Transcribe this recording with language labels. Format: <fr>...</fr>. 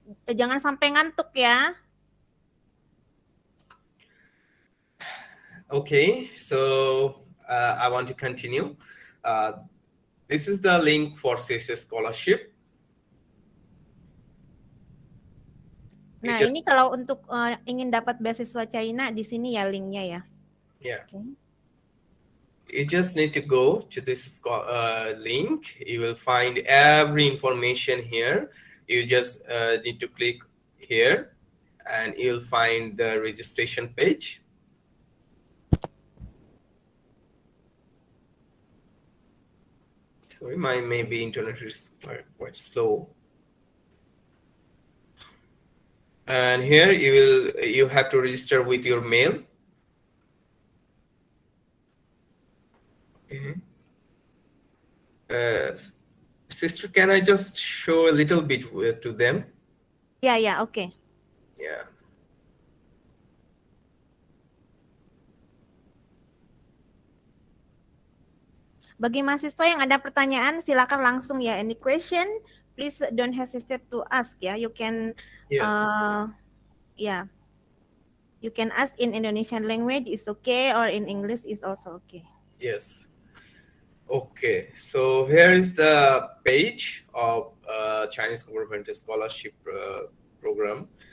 <id>Jangan sampai ngantuk ya.</id> <en>Okay, so I want to continue. This is the link for CSS scholarship.</en> <id>Nah, ini kalau untuk ingin dapat beasiswa China, di sini ya linknya ya.</id> <en>Yeah. Okay. You just need to go to this link. You will find every information here. You just need to click here, and you'll find the registration page. Sorry, my maybe internet is quite slow. And here you have to register with your mail. Okay. Sister, can I just show a little bit to them? Yeah, okay. Yeah.</en> <id>Bagi mahasiswa yang ada pertanyaan, silakan langsung ya.</id> <en>Any question, please don't hesitate to ask ya. You can, Yes. you can ask in Indonesian language is okay, or in English is also okay. Yes. Okay. So here is the page of Chinese government scholarship program.</en>